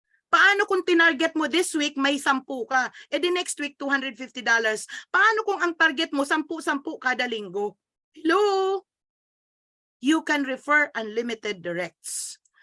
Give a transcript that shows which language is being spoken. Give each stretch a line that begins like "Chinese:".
Filipino: Paano kung tinarget mo this week may 10 ka, the next week $250? Paano kung ang target mo 10 kada linggo?
English: Hello? You can refer unlimited directs.